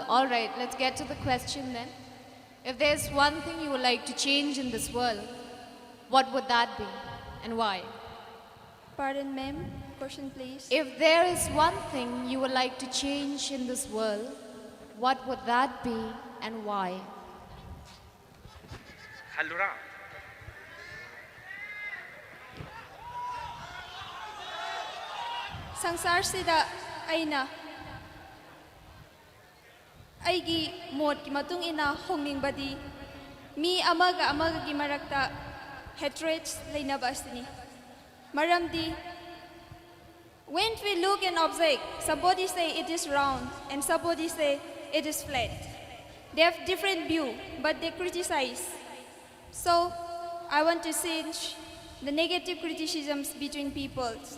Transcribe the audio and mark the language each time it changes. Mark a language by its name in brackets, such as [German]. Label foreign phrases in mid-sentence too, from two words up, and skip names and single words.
[English] All right, let's get to the question then. If there's one thing you would like to change in this world, what would that be? and why? Pardon, ma'am. Question, please. If there is one thing you would like to change in this world, what would that be and why? [Manipuri] Hallura. Sangsar sida aina aigi mod ki matung ina hongning badi mi amaga gi marakta hatreds lainaba asini. Maramdi, [English] when we look an object, somebody say it is round and somebody say it is flat. They have different view, but they criticize. So I want to change the negative criticisms between peoples.